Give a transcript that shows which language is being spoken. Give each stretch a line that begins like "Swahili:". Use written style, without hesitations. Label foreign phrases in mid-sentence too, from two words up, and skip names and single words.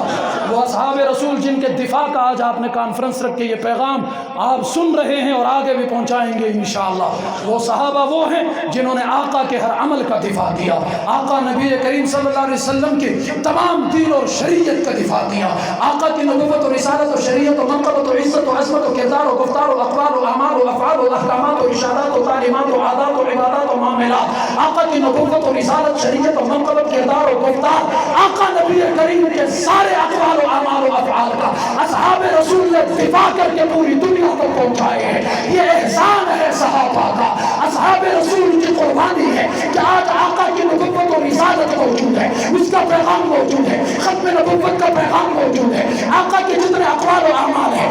Urdu: وہ اصحاب رسول جن کے دفاع کا آج آپ نے کانفرنس رکھ کے یہ پیغام آپ سن رہے ہیں اور آگے بھی پہنچائیں گے انشاءاللہ۔ وہ صحابہ وہ ہیں جنہوں نے آقا کے ہر عمل کا دفاع کیا، آقا نبی کریم
Arabic: صلی اللہ علیہ وسلم
Urdu: کے تمام دین اور شریعت کا دفاع کیا، آقا کی نبوت و رسالت و شریعت و منقبت و عزت و عظمت و کردار و گفتار و اقوال و اعمال و افعال و احکامات و اشارات و تعلیمات و عادات و عبادات و معاملات، آقا کی نبوت و رسالت شریعت و منقبت کردار و گفتار، آقا نبی کریم کے سارے اقوال و اعمال و افعال کا اصحاب رسول نے دفاع کر کے پوری دنیا کو پہنچائے ہیں۔ یہ احسان ہے صحابہ کا، اصحاب رسول کی قربانی ہے کہ آج آقا کی نبوت و رسالت موجود ہے، اس کا پیغام موجود ہے، ختم نبوت کا پیغام موجود ہے، آقا کے جتنے اقوال و اعمال ہیں۔